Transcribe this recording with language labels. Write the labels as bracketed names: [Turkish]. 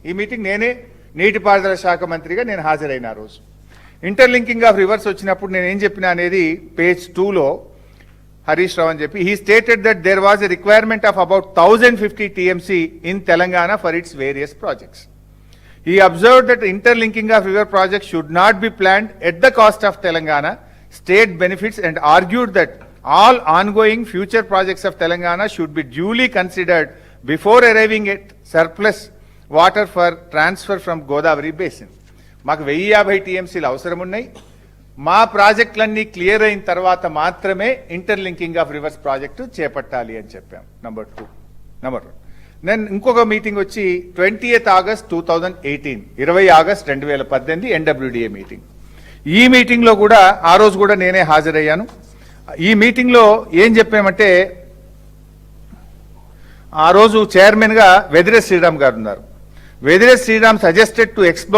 [Telugu] ఈ మీటింగ్ నేనే నీటిపారుదల శాఖ మంత్రిగా నేను హాజరైన ఆ రోజు. ఇంటర్లింకింగ్ ఆఫ్ రివర్స్ వచ్చినప్పుడు నేను ఏం చెప్పినా అనేది పేజ్ 2లో హరీష్ రావు అని చెప్పి, [English] He stated that there was a requirement of about 1050 TMC in Telangana for its various projects. He observed that interlinking of river projects should not be planned at the cost of Telangana state benefits and argued that all ongoing future projects of Telangana should be duly considered before arriving at surplus water for transfer from Godavari basin. [Telugu] మాకు 1050 టీఎంసీలు అవసరం ఉన్నాయి, మా ప్రాజెక్టులన్నీ clear అయిన తర్వాత మాత్రమే interlinking of reverse project చేపట్టాలి అని చెప్పాం. నంబర్ 1. నేను ఇంకొక మీటింగ్ వచ్చి 20th August 2018, 20 August 2018 NWDA meeting. ఈ మీటింగ్లో కూడా ఆ రోజు కూడా నేనే హాజరయ్యాను. ఈ మీటింగ్లో ఏం చెప్పామంటే, ఆ రోజు చైర్మన్గా వెదిరే శ్రీరామ్ గారు ఉన్నారు. [English] Vedire Sriram suggested to explore the possibility of diversion of Godavari water from proposed